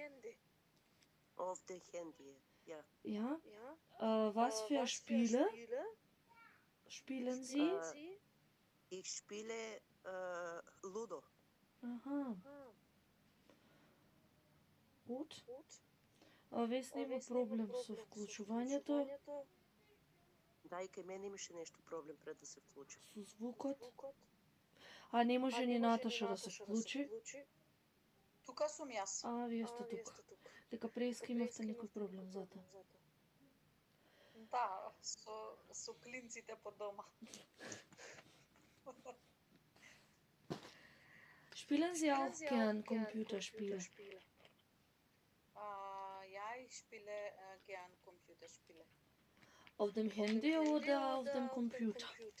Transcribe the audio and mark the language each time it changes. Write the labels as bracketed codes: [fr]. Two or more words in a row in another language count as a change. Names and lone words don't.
[de] Auf der Handy, ja. Ja? Was für Spiele spielen Sie? Ich spiele Ludo. [mk] Аха. Gut. Вест нема проблем со вклучувањето, Да, и кај мене имаше нещо проблем пред да се вклучи. со звукот. А не може ни Наташа да се вклучи. Тука сум јас. А, вие сте тука. Дека преска имавте некој проблем затоа. Да, со клинците по дома. [de] Spielen Sie auch gern Computerspiele? Ja, ich spiele gern Computerspiele. Auf dem Handy oder auf dem Computer?